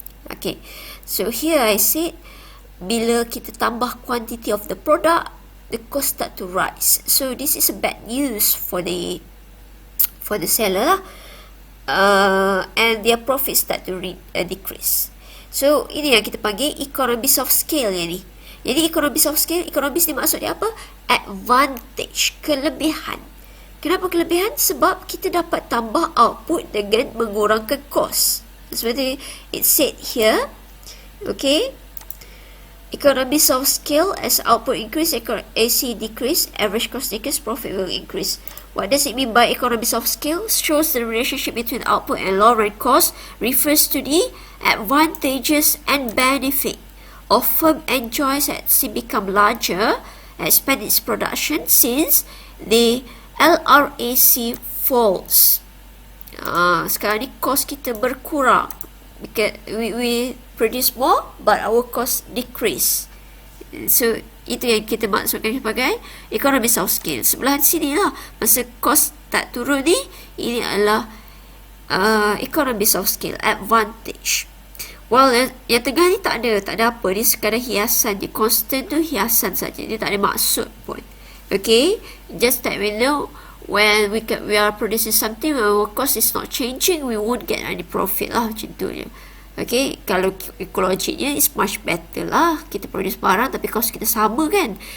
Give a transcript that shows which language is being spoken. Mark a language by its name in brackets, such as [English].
[English] Okay, so here I said, [Malay] bila kita tambah [English] quantity of the product, the cost start to rise. So this is a bad news for the seller lah. And their profit start to decrease. [Malay] So ini yang kita panggil economies of scale yang ni. Jadi economies of scale, economies ni maksudnya apa? Advantage, kelebihan. Kenapa kelebihan? Sebab kita dapat tambah output dengan mengurangkan cost. [English] Seperti it said here, okay, economies of scale, as output increase, AC decrease, average cost decrease, profit will increase. What does it mean by economies of scale? Shows the relationship between output and long-run cost, refers to the advantages and benefit of firm enjoys as it become larger, expand its production since the LRAC falls. [Malay] Sekarang ni cost kita berkurang [English] because we produce more but our cost decrease. [Malay] So itu yang kita maksudkan sebagai economies of scale. Sebelah sini lah, masa cost tak turun ni, ini adalah economies of scale, advantage. Well, yang tengah ni tak ada apa, dia sekadar hiasan je. Constant tu hiasan saja, dia tak ada maksud pun. [English] Okay, just that we know when we are producing something, our cost is not changing, we won't get any profit lah, [Malay] macam tu je. Okay, kalau ekologiknya [English] is much better [Malay] lah, kita produce barang tapi cost kita sama kan.